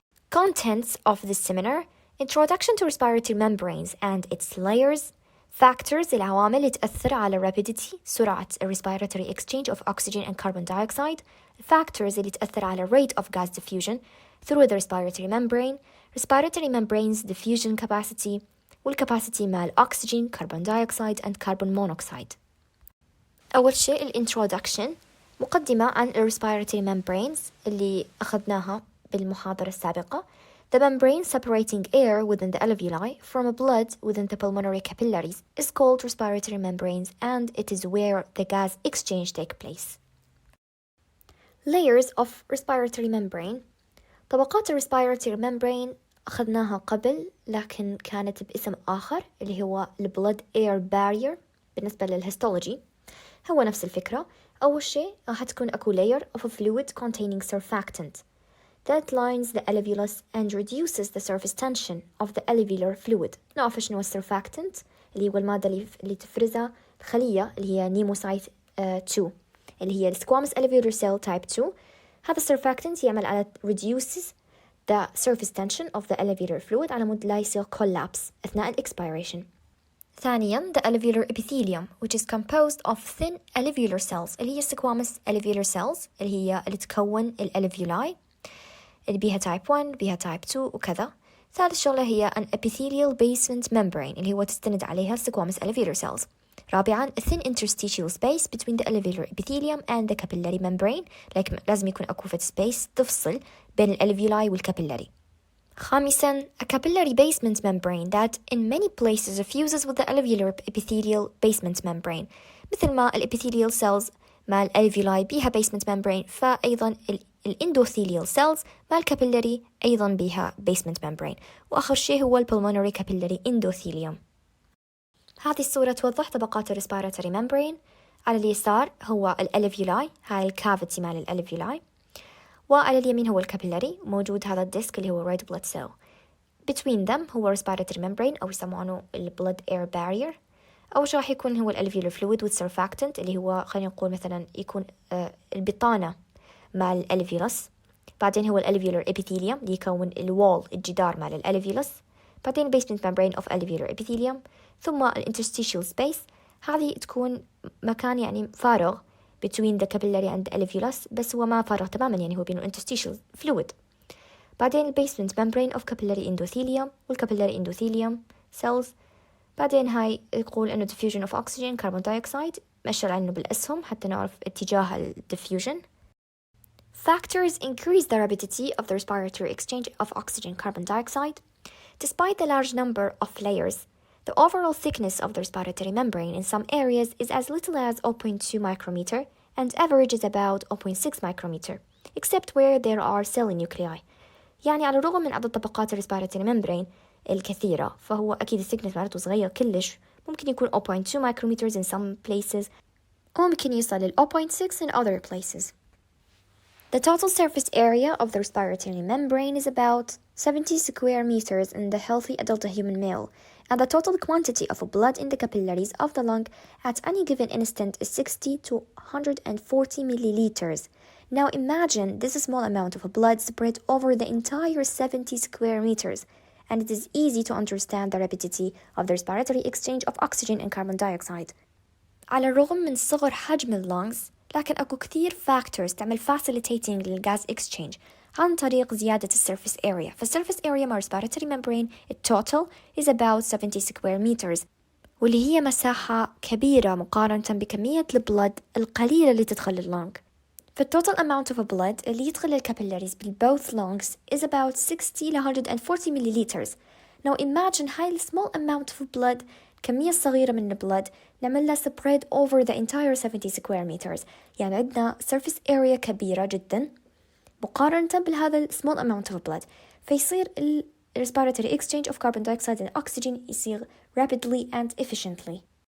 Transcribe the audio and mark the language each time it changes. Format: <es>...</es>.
<en>Contents of this seminar: Introduction to respiratory membranes and its layers, factors</en> <ar>العوامل اللي تأثر على</ar> <en>rapidity</en> <ar>سرعة</ar> <en>respiratory exchange of oxygen and carbon dioxide, factors</en> <ar>اللي تأثر على</ar> <en>rate of gas diffusion through the respiratory membranes diffusion capacity والcapacity مال oxygen, carbon dioxide and carbon monoxide.</en> <ar>أول شيء الانترودكشن، مقدمة عن respiratory membranes اللي أخذناها بالمحاضرة السابقة.</ar> <en>The membrane separating air within the alveoli from blood within the pulmonary capillaries is called respiratory membranes, and it is where the gas exchange takes place. Layers of respiratory membrane.</en> <ar>طبقات respiratory membrane أخذناها قبل لكن كانت باسم آخر اللي هو</ar> <en>blood air barrier.</en> <ar>بالنسبة للهيستولوجي هو نفس الفكرة. أول شيء راح تكون أكو</ar> <en>layer of a fluid containing surfactant that lines the alveolus and reduces the surface tension of the alveolar fluid.</en> <ar>نعرف شنو السرفاكتنت اللي هو المادة اللي تفرزها الخلية اللي هي نيموسايت 2 اللي هي</ar> <en>squamous alveolar cell type 2.</en> <ar>هذا السرفاكتنت يعمل على</ar> <en>reduces the surface tension of the alveolar fluid</en> <ar>على مود لا يصير collapse أثناء expiration.</ar> <en>ثانياً the alveolar epithelium which is composed of thin alveolar cells</en> <ar>اللي هي</ar> <en>squamous alveolar cells</en> <ar>اللي تكون الالفيولاي اللي بيها</ar> <en>type 1 بيها type 2</en> <ar>وكذا. ثالث شغلة هي</ar> <en>an epithelial basement membrane</en> <ar>اللي هو تستند عليها squamous alveolar cells. رابعاً</ar> <en>a thin interstitial space between the alveolar epithelium and the capillary membrane،</en> <ar>لكن لازم يكون أكو space تفصل بين الالفيولاي والكابيلاري. خامساً</ar> <en>a capillary basement membrane that in many places fuses with the alveolar epithelial basement membrane.</en> <ar>مثل ما الepithelial cells مع الالفيولاي بيها basement membrane، فأيضاً الاندوثيليال cells مع الكابيلاري أيضاً بيها basement membrane. وآخر شيء هو pulmonary capillary endothelium. هذه الصورة توضح طبقات respiratory membrane. على اليسار هو الالفيولاي، هاي الكافيتي مال الالفيولاي، وعلى اليمين هو الكابيلاري، موجود هذا الديسك اللي هو red blood cell.</ar> <en>Between them هو respiratory membrane</en> <ar>أو يسمونه</ar> <en>blood air barrier.</en> <ar>أول شيء راح يكون هو</ar> <en>alveolar fluid with surfactant</en> <ar>اللي هو خلينا نقول مثلا يكون البطانة مع الالفيولس. بعدين هو alveolar epithelium اللي يكون الوول الجدار مع الالفيولس. بعدين</ar> <en>basement membrane of alveolar epithelium،</en> <ar>ثم</ar> <en>interstitial space،</en> <ar>هذه تكون مكان يعني فارغ</ar> <en>between the capillary and the alveolus،</en> <ar>بس هو ما فارغ تماما يعني هو بينه</ar> <en>interstitial fluid. بعدين basement membrane of capillary endothelium والcapillary endothelium cells.</en> <ar>بعدين هاي يقول إنه diffusion of oxygen carbon dioxide، مشر عنه بالأسهم حتى نعرف اتجاه diffusion.</ar> <en>Factors increase the rapidity of the respiratory exchange of oxygen carbon dioxide. Despite the large number of layers, the overall thickness of the respiratory membrane in some areas is as little as 0.2 micrometer and averages about 0.6 micrometer, except where there are cell nuclei.</en> <ar>يعني على الرغم من عدد طبقات respiratory membrane الكثيرة، فهو أكيد الثيكنس مالته صغير كلش، ممكن يكون 0.2 micrometers</ar> <en>in some places</en> <ar>وممكن يصل ل 0.6</ar> <en>in other places. The total surface area of the respiratory membrane is about 70 square meters in the healthy adult human male, and the total quantity of blood in the capillaries of the lung at any given instant is 60 to 140 milliliters. Now imagine this small amount of blood spread over the entire 70 square meters, and it is easy to understand the rapidity of the respiratory exchange of oxygen and carbon dioxide.</en> <ar>على الرغم من صغر حجم اللونجز، لكن أكو كثير factors تعمل facilitating للغاز exchange عن طريق زيادة السيرفيس area. فالسيرفيس area مع respiratory membrane التوتال</ar> <en>is about 70 square meters،</en> <ar>واللي هي مساحة كبيرة مقارنة بكمية البلد القليلة اللي تدخل اللونج. فالتوتال amount of blood اللي يدخل الكابيلاريز بالboth lungs is about 60 ل 140 milliliters.</ar> <en>Now imagine هاي small amount of blood،</en> <ar>كمية صغيرة من البلد نعملها</ar> <en>spread over the entire 70 square meters، يعني عندنا surface area كبيرة جدا مقارنة بهذا small amount of blood، فيصير respiratory exchange of carbon dioxide and oxygen يصير rapidly and efficiently.</en>